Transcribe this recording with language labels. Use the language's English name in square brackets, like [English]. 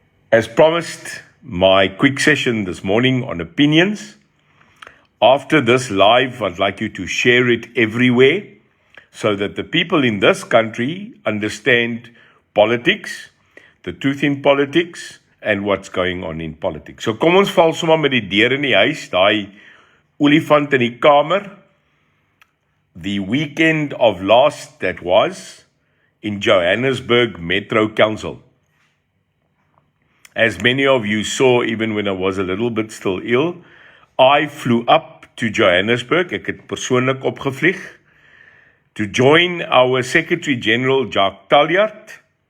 [English] As promised, my quick session this morning on opinions. After this live, I'd like you to share it everywhere so that the people in this country understand politics, the truth in politics, and what's going on in politics. [Afrikaans] So kom ons val sommer met die deur in die huis, daai olifant in die kamer. [English] The weekend of last that was in Johannesburg Metro Council. As many of you saw, even when I was a little bit still ill, I flew up to Johannesburg, [Afrikaans] ek het persoonlik opgevlieg, [English] to join our Secretary General Jacques Taljaard,